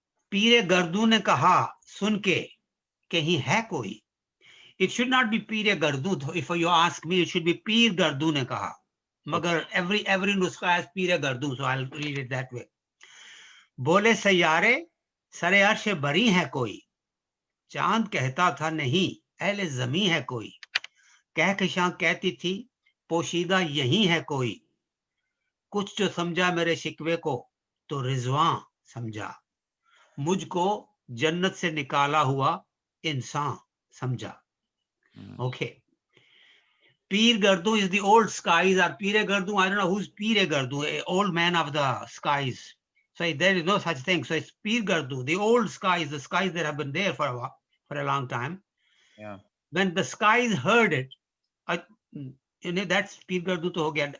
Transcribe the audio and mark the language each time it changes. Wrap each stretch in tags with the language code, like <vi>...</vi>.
<hi>पीरे गर्दू ने कहा सुन के कहीं है कोई.</hi> <en>It should not be पीरे गर्दू. If you ask me, it should be</en> <hi>पीर गर्दू ने कहा.</hi> <en>मगर every नुस्खा has पीरे गर्दू, so I'll read it that way.</en> <hi>बोले सैयारे सरे अर्श बरी है कोई. चांद कहता था नहीं अहले जमी है कोई. कहकशां कहती थी पोशीदा यही है कोई. कुछ जो समझा मेरे शिकवे को तो रिजवां समझा. मुझको जन्नत से निकाला हुआ इंसान समझा.</hi> <en>Okay. Peer Gardu is the old skies, or Pire Gardu. I don't know who's Pire Gardu, an old man of the skies. So there is no such thing. So it's Peer Gardu, the old skies, the skies that have been there for a long time. Yeah. When the skies heard it, that's Peer Gardu</en> <hi>to ho gaya.</hi>